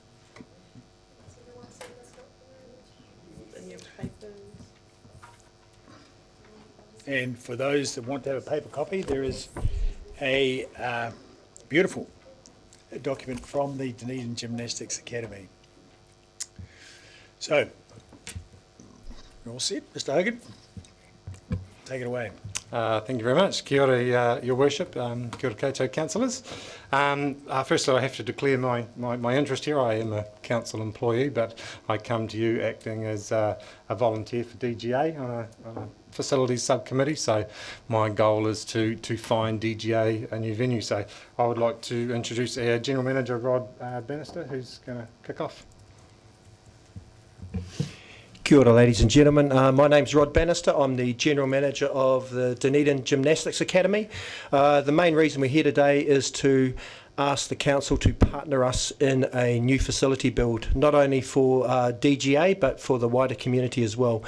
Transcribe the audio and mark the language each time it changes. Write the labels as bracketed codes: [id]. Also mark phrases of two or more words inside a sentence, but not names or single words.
[en] And for those that want to have a paper copy, there is a beautiful document from the Dunedin Gymnastics Academy. So, you're all set, Mr. Hogan? Take it away. Thank you very much. [mi] Kia ora, [en] Your Worship. [mi] Kia ora koutou councillors. [en] Firstly, I have to declare my interest here. I am a council employee, but I come to you acting as a volunteer for DGA on a facilities subcommittee. So my goal is to find DGA a new venue. So I would like to introduce our General Manager, Rod Bannister, who's going to kick off. [mi] Kia ora, [en] ladies and gentlemen. My name's Rod Bannister. I'm the General Manager of the Dunedin Gymnastics Academy. The main reason we're here today is to ask the council to partner us in a new facility build, not only for DGA but for the wider community as well.